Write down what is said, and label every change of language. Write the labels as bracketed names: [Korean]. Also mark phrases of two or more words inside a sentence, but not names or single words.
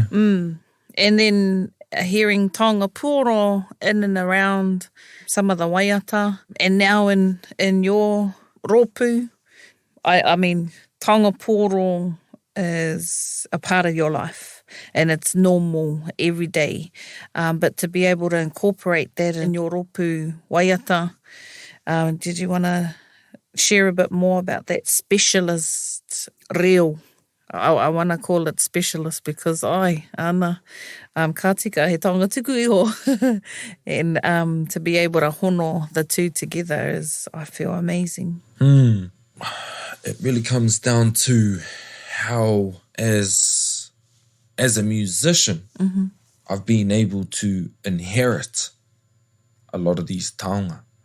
[English] And then hearing [Māori] Taonga Puoro [English] in and around some of the waiata, and now in your rōpū, I mean, [Māori] Taonga Puoro [English] is a part of your life and it's normal every day. But to be able to incorporate that in your [Māori] rōpū waiata, [English] did you want to share a bit more about that specialist reo? I want to call it specialist because [Māori] ana, ka tika he taonga tuku iho. [English] And to be able to hono the two together is, I feel, amazing. It really comes down to how, as a musician, I've been able to inherit a lot of these taonga.